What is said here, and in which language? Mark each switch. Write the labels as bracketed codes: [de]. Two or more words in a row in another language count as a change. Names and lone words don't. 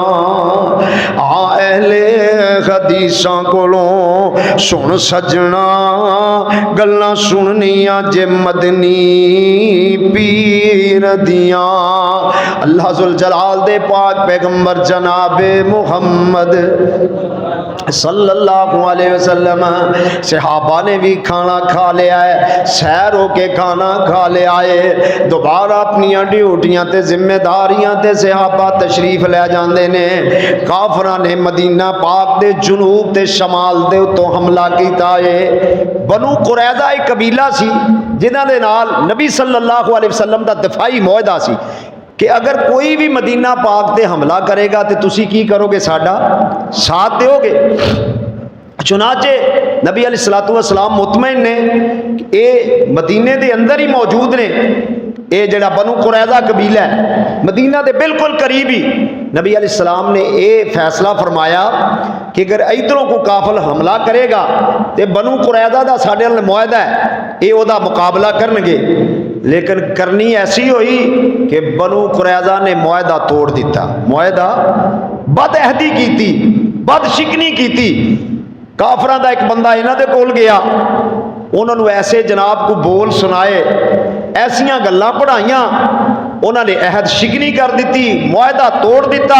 [pa] آ اہلِ حدیثاں کولوں سن سجنا گلاں سننیاں جے مدنی پیر دیاں. [ar] الله ذو الجلال [pa] دے پاک پیغمبر جنابِ محمد [ar] صلى الله عليه وسلم. [pa] صحابہ نے بھی کھانا کھا لیا ہے، سیر ہو کے کھانا کھا لیا ہے، دوبارہ اپنی ڈیوٹیاں تے ذمہ داریاں تے صحابہ تشریف لے جاتے نے. کافراں نے مدینہ پاک دے جنوب تے شمال دے اتوں حملہ کیا ہے. بنو قریظہ ایک قبیلہ سی جنہاں دے نال نبی [ar] صلى الله عليه وسلم [pa] دا دفاعی معاہدہ سی کہ اگر کوئی بھی مدینہ پاک تے حملہ کرے گا تو تسی کی کرو گے، ساڈا ساتھ دو گے. چنانچہ نبی [ar] عليه الصلاة والسلام [pa] مطمئن نے یہ مدینے کے اندر ہی موجود نے. یہ جڑا بنو قریظہ قبیلہ ہے مدینہ کے بالکل قریب ہی، نبی علیہ السلام نے یہ فیصلہ فرمایا کہ اگر ادھروں کو کافل حملہ کرے گا تو بنو قریظہ کا ساڈے نال معاہدہ ہے، یہ اوہدا مقابلہ کرن گے. لیکن کرنی ایسی ہوئی کہ بنو قریظہ نے معاہدہ توڑ دتا، معاہدہ بدعہدی کی، بدشکنی کی. کافراں دا ایک بندہ انہاں دے کول گیا، انہوں نے ایسے جناب کو بول سنائے، ایسیاں گلاں پڑھائیاں، انہوں نے عہد شکنی کر دی، معاہدہ توڑ دتا.